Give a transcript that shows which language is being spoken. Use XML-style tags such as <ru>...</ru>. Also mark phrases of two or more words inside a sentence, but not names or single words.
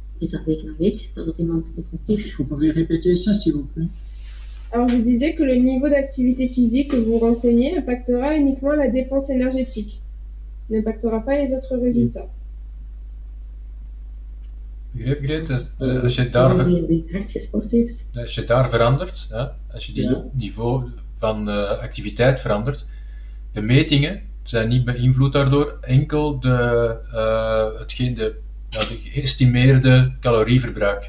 <fr>Vous pouvez répéter ça, s'il vous plaît? Alors, je disais que le niveau d'activité physique que vous renseignez impactera uniquement la dépense énergétique. Il n'impactera pas les autres résultats.</fr> <nl>Begrijp je dit? Als je daar verandert, als je die niveau van activiteit verandert, de metingen zijn niet beïnvloed daardoor, enkel de geëstimeerde calorieverbruik.</nl>